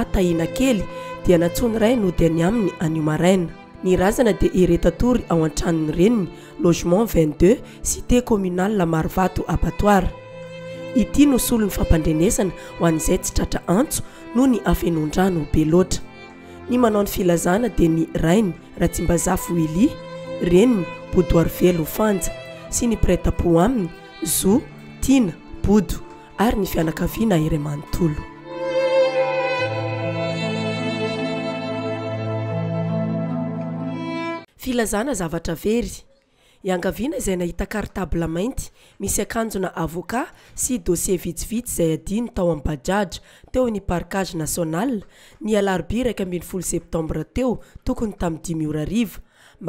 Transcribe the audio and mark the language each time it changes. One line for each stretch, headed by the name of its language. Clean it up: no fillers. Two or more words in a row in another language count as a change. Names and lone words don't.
Malagasy: Tahina Kely dia natsony ray no dia ny aminy anio maraina ny razana dia Iretatory ao an-tranony reniny logement 22
French: cité communale
Malagasy: Marvato abattoir ity no solony fampandrenesana ho an'izay tsy tratra antso no ny afenondrano be loatra ny manao ny filazana dia ny rainy Ratsimbazafy Willy reniny Boudoir Velo Fanja sy ny prêt-à-pot aminy Zo Tina Bodo ary ny fianakaviana iray manontolo filazana zavatra very iangaviana izay nahita cartable mainty misy akanjona avocat sy dossier vitsivitsy izay adiny tao amin'ny bajaj teo ny
French: parkage national
Malagasy: ny alarobia 1 septembre teo tokony tamin'ny 5 ariva mba